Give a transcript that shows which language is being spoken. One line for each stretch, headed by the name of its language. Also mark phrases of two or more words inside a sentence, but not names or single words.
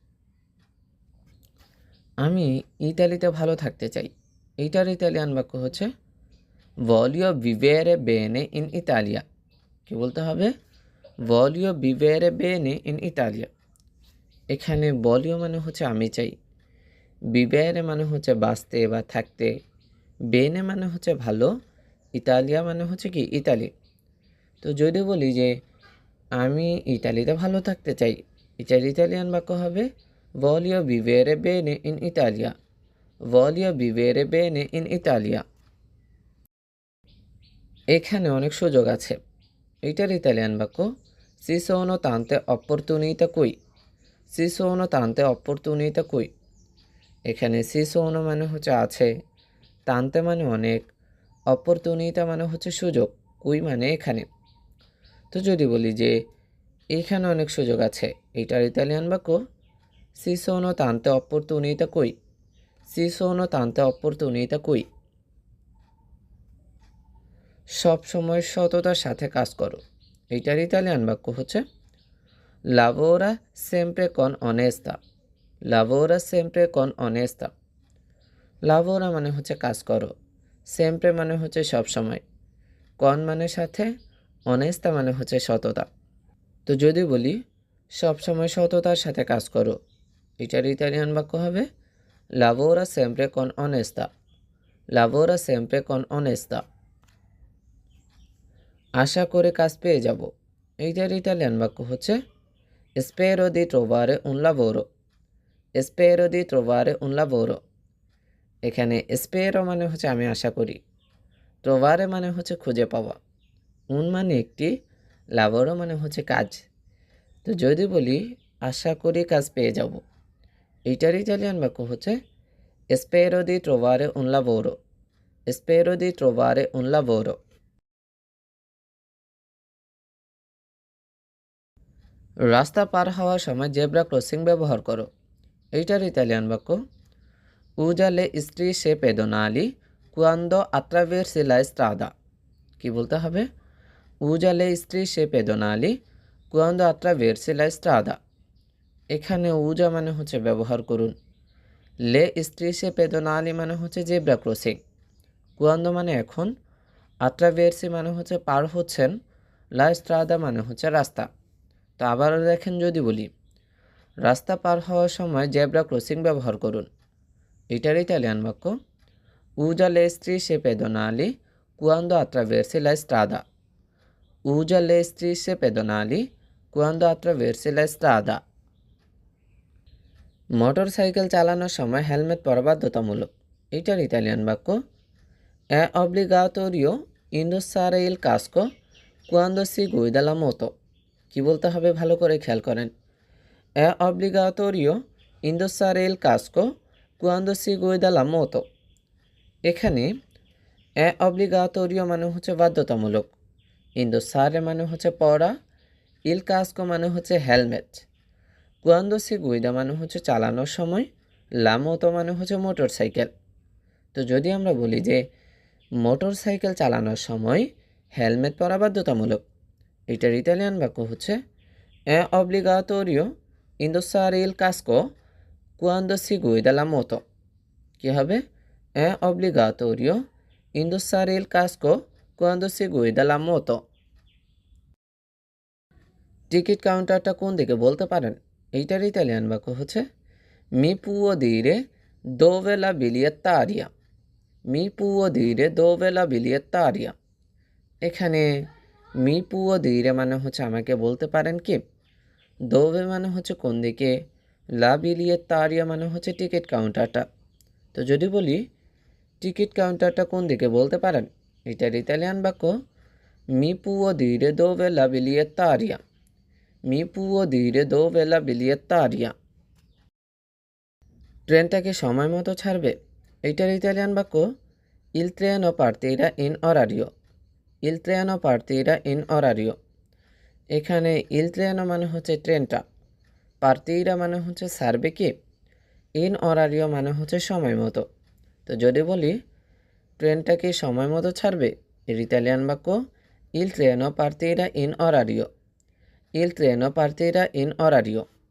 Bangla: আমি ইতালিতে ভালো থাকতে চাই, এইটার ইতালিয়ান বাক্য হচ্ছে
Italian: voglio vivere bene in Italia।
Bangla: কি বলতে হবে?
Italian: voglio vivere bene in Italia।
Bangla: এখানে voglio মানে হচ্ছে আমি চাই, vivere মানে হচ্ছে বাঁচতে বা থাকতে, bene মানে হচ্ছে ভালো, ইতালিয়া মানে হচ্ছে কি ইতালি। তো যদি বলি যে আমি ইতালিতে ভালো থাকতে চাই, এটার ইতালিয়ান বাক্য হবে
Italian: voglio vivere bene in Italia, voglio vivere bene in Italia।
Bangla: এখানে অনেক সুযোগ আছে, এইটার ইতালিয়ান বাক্য
Italian: ci sono tante opportunità qui, ci sono tante opportunità qui।
Bangla: এখানে
Italian: ci sono
Bangla: মানে হচ্ছে আছে, tante মানে অনেক, opportunità মানে হচ্ছে সুযোগ, qui মানে এখানে। তো যদি বলি যে এখানে অনেক সুযোগ আছে, এইটার ইতালিয়ান বাক্য
Italian: ci sono tante opportunità qui, ci sono tante opportunità qui।
Bangla: সব সময় সততার সাথে কাজ করো, এইটার ইতালিয়ান বাক্য হচ্ছে
Italian: lavora sempre con onestà, lavora sempre con onestà।
Bangla: lavora মানে হচ্ছে কাজ করো, sempre মানে হচ্ছে সব সময়, con মানে সাথে, onestà মানে হচ্ছে সততা। তো যদি বলি সব সময় সততার সাথে কাজ করো, এটার ইতালিয়ান বাক্য হবে
Italian: lavora sempre con onestà, lavora sempre con onestà।
Bangla: আশা করে কাজ পেয়ে যাব, এইটার ইতালিয়ান বাক্য হচ্ছে
Italian: spero di trovare un lavoro, spero di trovare un lavoro।
Bangla: এখানে spero মানে হচ্ছে আমি আশা করি, trovare মানে হচ্ছে খুঁজে পাওয়া, un মানে একটি, lavoro মানে হচ্ছে কাজ। তো যদি বলি আশা করি কাজ পেয়ে যাব, এইটার ইতালিয়ান বাক্য হচ্ছে
Italian: spero di trovare un lavoro, spero di trovare un lavoro।
Bangla: রাস্তা পার হওয়ার সময় জেব্রা ক্রসিং ব্যবহার করো, এইটার ইতালিয়ান বাক্য
Italian: usa le strisce pedonali quando attraversi la strada।
Bangla: কি বলতে হবে?
Italian: usa le strisce pedonali quando attraversi la strada।
Bangla: এখানে উজা মানে হচ্ছে ব্যবহার করুন,
Italian: le strisce pedonali
Bangla: মানে হচ্ছে জেব্রা ক্রসিং, কুয়ান্দো মানে এখন, আট্রাভেরসি মানে হচ্ছে পার হচ্ছেন,
Italian: la strada
Bangla: মানে হচ্ছে রাস্তা। তো আবারও দেখেন, যদি বলি রাস্তা পার হওয়ার সময় জেব্রা ক্রসিং ব্যবহার করুন, এটার ইতালিয়ান বাক্য
Italian: usa le strisce pedonali quando attraversi la strada, usa le strisce pedonali quando attraversi la strada।
Bangla: মোটর সাইকেল চালানোর সময় হেলমেট পরা বাধ্যতামূলক, এটার ইতালিয়ান বাক্য
Italian: è obbligatorio indossare il casco quando si guida la moto।
Bangla: কি বলতে হবে ভালো করে খেয়াল করেন,
Italian: è obbligatorio indossare il casco quando si guida la moto।
Bangla: এখানে
Italian: è obbligatorio
Bangla: মানে হচ্ছে বাধ্যতামূলক, indossare মানে হচ্ছে পরা,
Italian: il casco
Bangla: মানে হচ্ছে হেলমেট,
Italian: quando si guida
Bangla: মানে হচ্ছে চালানোর সময়,
Italian: la moto
Bangla: মানে হচ্ছে মোটর সাইকেল। তো যদি আমরা বলি যে মোটর সাইকেল চালানোর সময় হেলমেট পরা বাধ্যতামূলক, এটার ইতালিয়ান বাক্য হচ্ছে
Italian: è obbligatorio indossare il casco quando si guida la moto।
Bangla: কি হবে?
Italian: è obbligatorio indossare il casco quando si guida la moto।
Bangla: টিকিট কাউন্টারটা কোন দিকে বলতে পারেন, এইটার ইতালিয়ান বাক্য হচ্ছে
Italian: mi può dire dove la bigliettaria, mi può dire dove la bigliettaria।
Bangla: এখানে
Italian: mi può dire
Bangla: মানে হচ্ছে আমাকে বলতে পারেন কি, দোভে মানে হচ্ছে কোন দিকে,
Italian: la bigliettaria
Bangla: মানে হচ্ছে টিকিট কাউন্টারটা। তো যদি বলি টিকিট কাউন্টারটা কোন দিকে বলতে পারেন, এটার ইতালিয়ান বাক্য
Italian: mi può dire dove la bigliettaria, mi può dire dove la bigliettaria.
Bangla: ট্রেনটাকে সময় মতো ছাড়বে, এইটার ইতালিয়ান বাক্য
Italian: il treno partirà in orario, il treno partirà in orario।
Bangla: এখানে
Italian: il treno
Bangla: মানে হচ্ছে ট্রেনটা, পার্তিরা মানে হচ্ছে সার্বে কি,
Italian: in orario
Bangla: মানে হচ্ছে সময় মতো। তো যদি বলি ট্রেনটা কি সময় মতো ছাড়বে, এর ইতালিয়ান বাক্য
Italian: il treno partirà in orario, il treno partirà in orario.